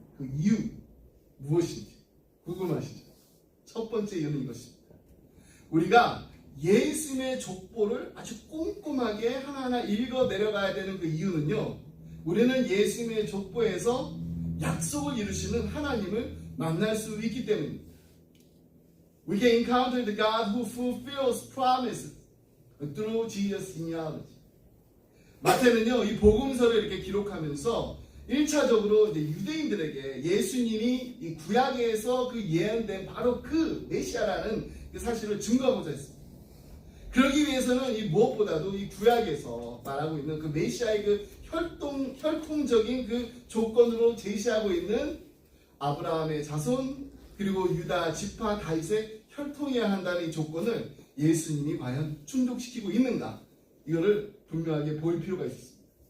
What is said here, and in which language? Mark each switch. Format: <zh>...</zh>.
<ko>그 이유 무엇인지 궁금하시죠? 첫 번째 이유는 이것입니다. 우리가 예수님의 족보를 아주 꼼꼼하게 하나하나 읽어 내려가야 되는 그 이유는요. 우리는 예수님의 족보에서 약속을 이루시는 하나님을 만날 수 있기 때문입니다.</ko> <en>We can encounter the God who fulfills promises through Jesus' genealogy.</en> <ko>마태는요, 이 복음서를 이렇게 기록하면서 1차적으로 이제 유대인들에게 예수님이 이 구약에서 그 예언된 바로 그 메시아라는 그 사실을 증거하고자 했습니다. 그러기 위해서는 이 무엇보다도 이 구약에서 말하고 있는 그 메시아의 그 혈통적인 그 조건으로 제시하고 있는 아브라함의 자손 그리고 유다 지파 다윗의 혈통이어야 한다는 이 조건을 예수님이 과연 충족시키고 있는가, 이거를 분명하게 보일 필요가 있습니다.</ko>